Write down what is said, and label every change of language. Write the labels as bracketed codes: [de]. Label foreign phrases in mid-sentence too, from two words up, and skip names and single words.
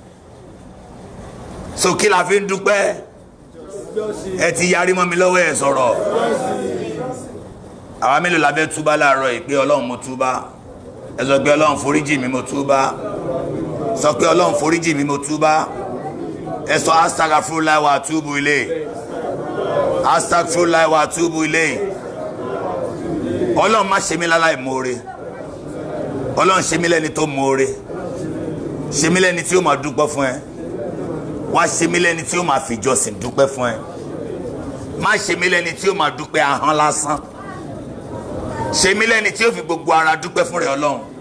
[yo] so kí la fi ń dúpẹ́ ẹ ti yarí mọ́ mi lọ́wọ́ ẹ̀ sọ̀rọ̀. àwa mélòó la fẹ́ túbá láàárọ̀ yìí pé ọlọ́run mo túbá ẹ sọ pé ọlọ́run foríjì mi mo túbá sọ pé ọlọ́run foríjì mi mo túbá ẹ sọ [ar] أستغفر الله وأتوب إليه أستغفر الله وأتوب إليه. [yo] ọlọ́run má ṣe mí láláì moore ọlọ́run ṣe mí lẹ́ni tó moore ṣe mí lẹ́ni tí ó máa dúpẹ́ fún ẹ wá ṣe mí lẹ́ni tí ó máa fìjọsìn dúpẹ́ fún ẹ má ṣe mí lẹ́ni tí ó máa dúpẹ́ ahọ́n lásán ṣe mí lẹ́ni tí ó fi gbogbo ara dúpẹ́ fún rẹ ọlọ́run